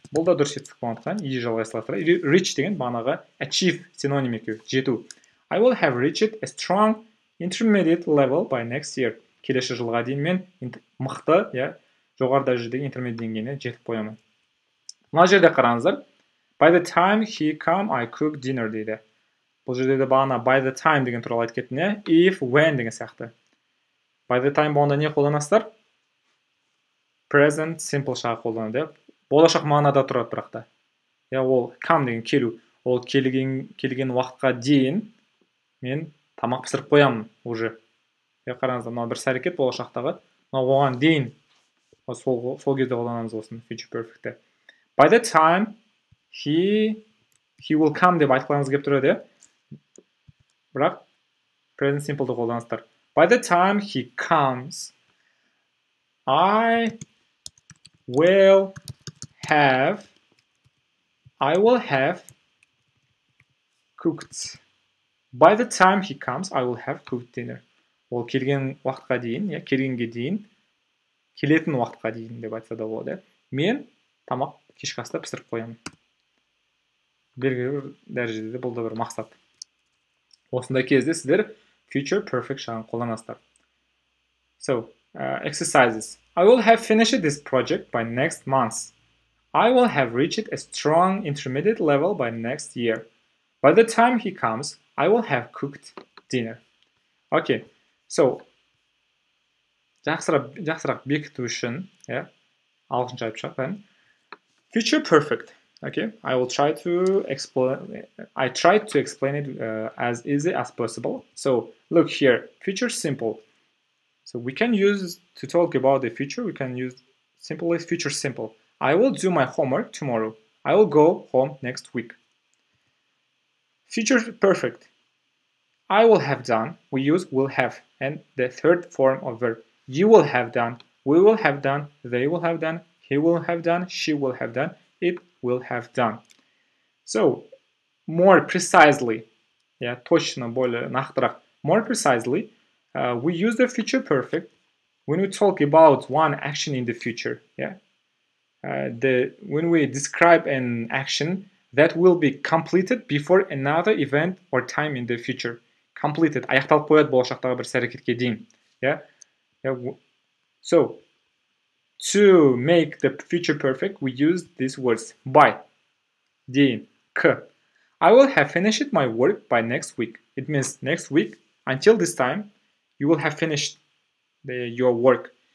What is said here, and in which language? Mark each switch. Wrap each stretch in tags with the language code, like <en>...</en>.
<kk>Бұл да дұрыс етістік болғандықтан ed жалғастыра. Reach деген бағанағы achieve синоним екеуі, жету.</kk> <en>I will have reached a strong intermediate level by next year.</en> <kk>Келесі жылға дейін мен мықты, жоғары дәрежедегі интермедиат деңгейіне жетіп қоямын. Мына жерде қараңыздар.</kk> <en>By the time he come, I cook dinner</en> <kk>дейді. Бұл жерде де бағана by the time деген туралы айтып кеттім, if, when деген сияқты. By the time болғанда не қолданасыздар? Present simple шағы қолданады. Болашақ мағынада тұрады бірақта. Ол come деген келу. Ол келген уақытқа дейін мен тамақ пісіріп қоямын</kk> <ru>уже.</ru> <kk>Қараңыздар, мына бір әрекет болашақтағы. Оған дейін сол кезде қолданамыз осыны future perfect.</kk> <en>By the time he will come</en> <kk>деп айтқыларыңыз келіп тұрады. Бірақ present simple'ды қолданыстар.</kk> <en>By the time he comes, I will have cooked. By the time he comes, I will have cooked dinner.</en> <kk>Ол келген уақытқа дейін, келгенге дейін, келетін уақытқа дейін деп айтса да болады. Мен тамақ кешкі аста пісіріп қоямын. Белгілі бір дәрежеде бұл да бір мақсат. Осындай кезде сіздер future perfect шағын қолданасыздар.</kk> <en>So, exercises. I will have finished this project by next month. I will have reached a strong intermediate level by next year. By the time he comes, I will have cooked dinner.</en> <kk>Okay, so, жақсырақ бекіту үшін, ағылшынша айтып шықпайын.</kk> <en>Future perfect. Okay, I tried to explain it as easy as possible. So, look here, future simple. So we can use, to talk about the future, we can use simply future simple. I will do my homework tomorrow. I will go home next week. Future perfect. I will have done, we use will have, and the third form of verb. You will have done, we will have done, they will have done, he will have done, she will have done, it will have done. So, more precisely, yeah,</en> <ru>точно, более нақтырақ,</ru> <en>more precisely, we use the future perfect when we talk about one action in the future. Yeah, when we describe an action that will be completed before another event or time in the future.</en> <kk>Completed, аяқталып қояды болашақтағы бір іс-әрекетке дейін.</kk> <en>Yeah. So, to make the future perfect, we use these words by,</en> <kk>дейін, к.</kk> <en>I will have finished my work by next week. It means next week, until this time, you will have finished your work.</en>